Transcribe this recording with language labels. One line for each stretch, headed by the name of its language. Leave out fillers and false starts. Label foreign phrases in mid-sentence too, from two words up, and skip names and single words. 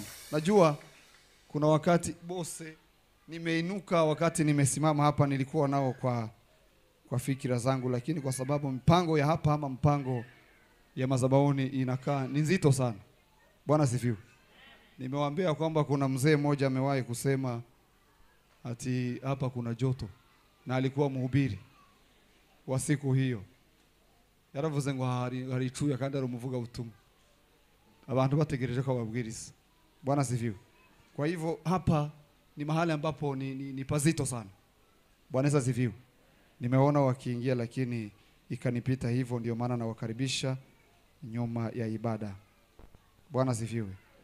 Swahili: Najua kuna wakati bose nimeinuka, wakati nimesimama hapa nilikuwa nao kwa fikira zangu, lakini kwa sababu mpango ya hapa ama mpango ya madhabahuni inakaa ni nzito sana. Bwana sifiwe. Nimewaambia kwamba kuna mzee mmoja amewahi kusema ati hapa kuna joto, na alikuwa mhubiri wa siku hiyo.
Kinyarwanda: Yaravuze ngo hari chuya kandi aramuvuga butumwa, abantu bategereje ko babwiriza.
Swahili: Bwana sifiwe. Kwa hivyo hapa ni mahali ambapo ni pazito sana. Bwana Yesu asifiwe. Nimeona wakiingia lakini ikanipita hivyo, ndio maana nawakaribisha nyuma ya ibada. Bwana asifiwe.